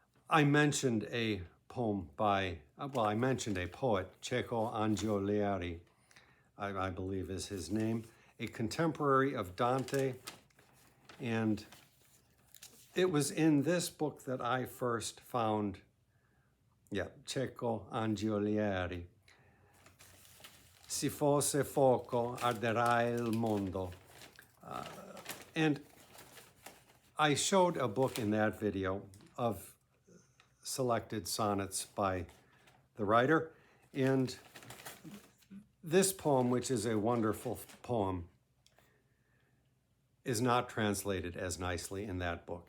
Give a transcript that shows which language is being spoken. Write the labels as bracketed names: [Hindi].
[English] I mentioned a poem by, well, I mentioned a poet, Cecco Angiolieri, I believe is his name, a contemporary of Dante. And it was in this book that I first found, Cecco Angiolieri. [Italian] Si fosse fuoco, arderà il mondo. [English] And I showed a book in that video of selected sonnets by the writer. And this poem, which is a wonderful poem, is not translated as nicely in that book.